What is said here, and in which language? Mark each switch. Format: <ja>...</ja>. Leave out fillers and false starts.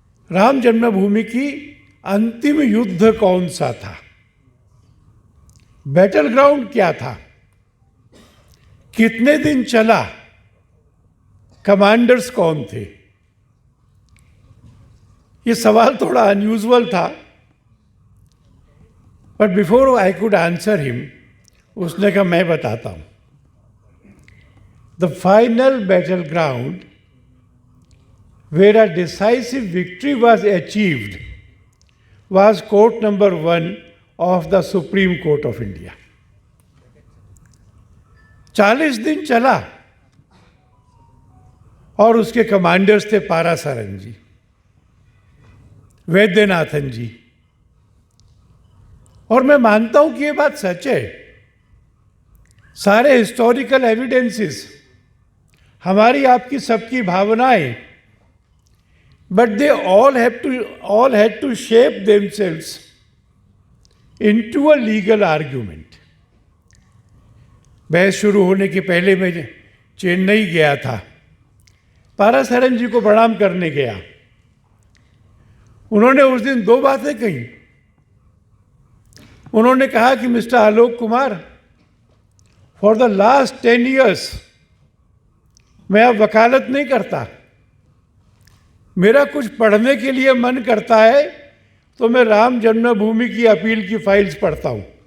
<hi>राम जन्मभूमि की अंतिम युद्ध कौन सा था, बैटल ग्राउंड क्या था, कितने दिन चला, कमांडर्स कौन थे। ये सवाल थोड़ा अनयूजुअल था,</hi> <en>but before I could answer him,</en> <hi>उसने कहा मैं बताता हूं।</hi> <en>The final battle ground where a decisive victory was achieved was court number 1 of the Supreme Court of India।</en> <hi>40 दिन चला और उसके कमांडर्स थे पारासरन जी, वैद्यनाथन जी। और मैं मानता हूं कि ये बात सच है। सारे हिस्टोरिकल एविडेंसेस, हमारी आपकी सबकी भावनाएं,</hi> <en>but they all had to shape themselves into a legal argument।</en> <hi>बहस शुरू होने के पहले मैं चेन्नई गया था, पारासरन जी को प्रणाम करने गया। उन्होंने उस दिन 2 बातें कही। उन्होंने कहा कि mister Alok Kumar,</hi> <en>for the last 10 years</en> <hi>मैं अब वकालत नहीं करता, मेरा कुछ पढ़ने के लिए मन करता है तो मैं राम जन्मभूमि की अपील की फाइल्स पढ़ता हूं।</hi>